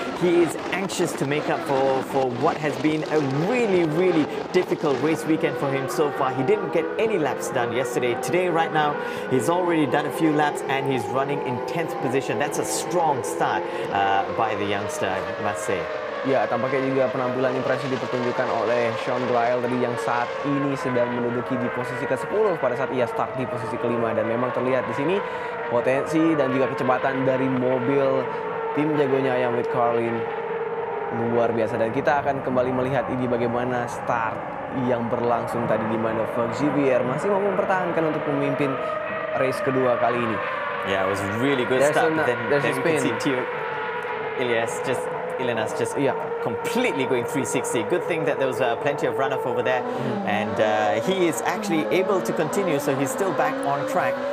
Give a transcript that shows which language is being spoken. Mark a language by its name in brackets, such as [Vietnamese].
[English] He is anxious to make up for what has been a really, really difficult race weekend for him so far. He didn't get any laps done yesterday. Today, right now, he's already done a few laps and he's running in 10th position. That's a strong start by the youngster, I must say. [Indonesian] Ya, tampaknya juga penampilan impresif dipertunjukkan oleh Sean Gelael tadi yang saat ini sedang menduduki di posisi ke-10 pada saat ia start di posisi ke-5, dan memang terlihat di sini potensi dan juga kecepatan dari mobil tim jagonya Ayam with Carlin luar biasa, dan kita akan kembali melihat ini bagaimana start yang berlangsung tadi di mana Xavier masih mau mempertahankan untuk memimpin race kedua kali ini. [English] Yeah, it was a really good start. Then we can see Theo Ilyas just completely going 360. Good thing that there was plenty of runoff over there, and he is actually able to continue, so he's still back on track.